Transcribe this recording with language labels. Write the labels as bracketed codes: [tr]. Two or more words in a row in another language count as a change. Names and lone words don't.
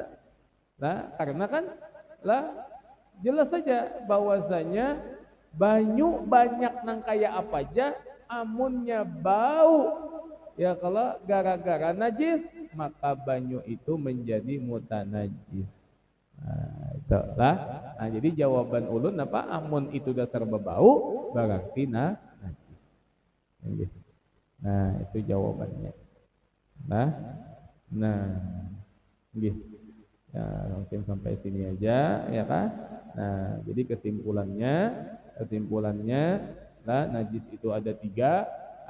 [bjn] Nah, karena kan lah jelas saja bahwasanya banyu banyak nang kayak apa aja amunnya bau ya kalau gara-gara najis maka banyu itu menjadi mutanajis. Nah, itulah. Nah, jadi jawaban ulun apa amun itu dasar berbau berarti najis. Nah, itu jawabannya. Nah, gitu. Ya, mungkin sampai sini aja ya kan. Nah, jadi kesimpulannya lah najis itu ada 3.